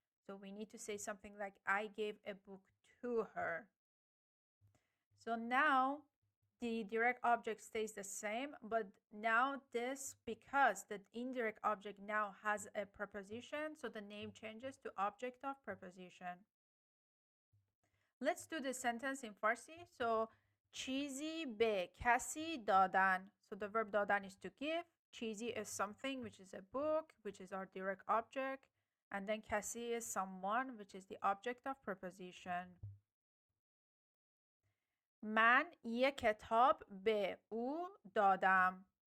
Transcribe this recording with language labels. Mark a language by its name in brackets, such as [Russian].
[English] So we need to say something like, I gave a book to her. So now the direct object stays the same, but now this, because the indirect object now has a preposition, so the name changes to object of preposition. Let's do the sentence in Farsi. [Persian] So چیزی به کسی دادن. [English] So the verb دادن is to give. چیزی is something, which is a book, which is our direct object. And then کسی is someone, which is the object of preposition. [Persian] من یک کتاب به او دادم.